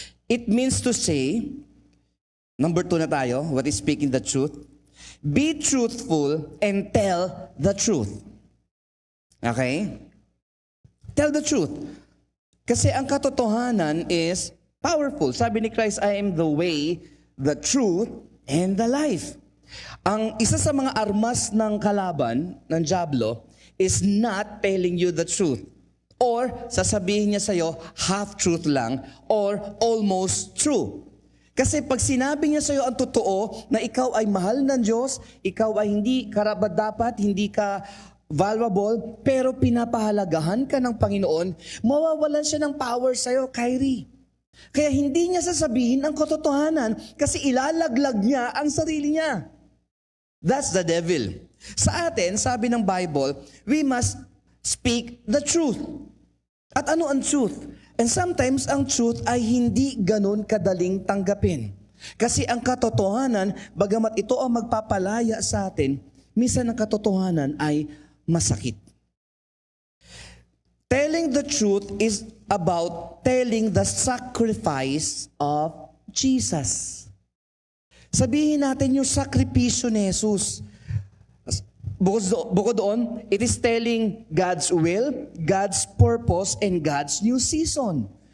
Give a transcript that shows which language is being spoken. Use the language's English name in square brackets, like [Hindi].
[English] It means to say, number 2 [Filipino] na tayo, [English] what is speaking the truth? Be truthful and tell the truth. Okay? Tell the truth. [Filipino] Kasi ang katotohanan [English] is powerful. [Filipino] Sabi ni [English] Christ, I am the way, the truth, and the life. [Filipino] Ang isa sa mga armas ng kalaban, ng dyablo, [English] is not telling you the truth. Or [Filipino] sasabihin niya sa'yo, [English] half-truth lang, or almost true. [Filipino] Kasi pag sinabi niya sa'yo ang totoo, na ikaw ay mahal ng Diyos, ikaw ay hindi karapat-dapat, hindi ka valuable, pero pinapahalagahan ka ng Panginoon, mawawalan siya ng power sa'yo, Kyrie. Kaya hindi niya sasabihin ang katotohanan kasi ilalaglag niya ang sarili niya. [English] That's the devil. [Filipino] Sa atin, sabi ng [English] Bible, we must speak the truth. [Filipino] At ano ang truth? [English] And sometimes [Filipino] ang truth ay hindi ganun kadaling tanggapin. Kasi ang katotohanan, bagamat ito ang magpapalaya sa atin, minsan ang katotohanan ay masakit. [English] Telling the truth is about telling the sacrifice of Jesus. [Filipino] Sabihin natin yung sakripisyo ni Jesus. Bukod doon, [English] it is telling God's will, God's purpose, and God's new season.